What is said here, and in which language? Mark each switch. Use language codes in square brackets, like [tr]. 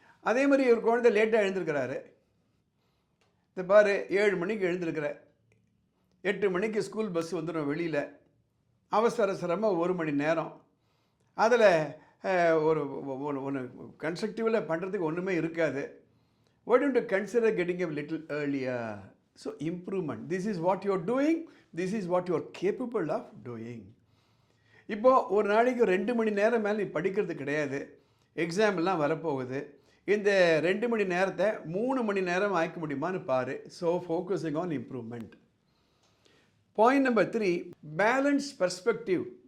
[ta] அதே மாதிரி ஒரு குழந்தை லேட்டாக எழுந்திருக்கிறாரு, இந்த பாரு 7 மணிக்கு எழுந்திருக்கிற, 8 மணிக்கு ஸ்கூல் பஸ் வந்துடும் வெளியில், அவசரமாக 1 மணி நேரம், அதில் ஒரு ஒன்று கன்ஸ்ட்ரக்டிவில் பண்ணுறதுக்கு ஒன்றுமே இருக்காது. [en] Why don't you consider getting a little earlier? So improvement. This is what you are doing, this is what you are capable of doing. [ta] இப்போது ஒரு நாளைக்கு 2 மணி நேரம் மேலே நீ படிக்கிறது கிடையாது, எக்ஸாம்லாம் வரப்போகுது, இந்த 2 மணி நேரத்தை 3 மணி நேரம் ஆக்க முடியுமான்னு பாரு. [en] So focusing on improvement. Point number 3, balance perspective.